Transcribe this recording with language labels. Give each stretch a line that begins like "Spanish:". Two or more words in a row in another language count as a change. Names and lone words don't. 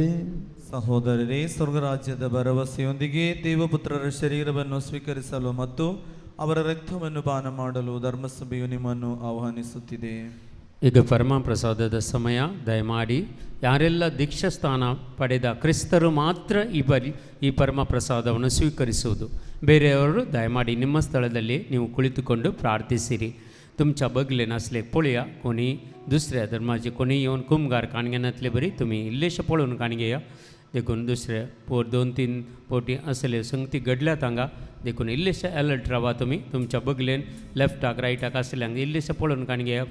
Kannada: ಸಹೋದರರೇ, ಸ್ವರ್ಗರಾಜ್ಯದ ಭರವಸೆಯೊಂದಿಗೆ ದೇವಪುತ್ರರ ಶರೀರವನ್ನು ಸ್ವೀಕರಿಸಲು ಮತ್ತು ಅವರ ರಕ್ತವನ್ನು ಪಾನ ಮಾಡಲು ಧರ್ಮಸಭೆಯು ನಿಮ್ಮನ್ನು ಆಹ್ವಾನಿಸುತ್ತಿದೆ. ಈಗ ಪರಮ ಪ್ರಸಾದದ ಸಮಯ. ದಯಮಾಡಿ ಯಾರೆಲ್ಲ ದೀಕ್ಷಾಸ್ಥಾನ ಪಡೆದ ಕ್ರಿಸ್ತರು ಮಾತ್ರ ಈ ಪರಮ ಪ್ರಸಾದವನ್ನು ಸ್ವೀಕರಿಸುವುದು. ಬೇರೆಯವರು ದಯಮಾಡಿ ನಿಮ್ಮ ಸ್ಥಳದಲ್ಲಿ ನೀವು ಕುಳಿತುಕೊಂಡು ಪ್ರಾರ್ಥಿಸಿರಿ.
Konkani: तुमच्या बगले नसले पळया कोणी दुसऱ्या धर्माचे कोणी येऊन कुमगार काणगे नातले बरी तुम्ही इल्लेशे पळून काणगे या देखून दुसऱ्या 2-3 पोटी असले संगती घडल्यात हांगा देखून इल्लेशे अलर्ट रावा. तुम्ही तुमच्या बगलेन लेफ्टाक रायटाक असल्यांक इल्लेशे पळून काणगे या.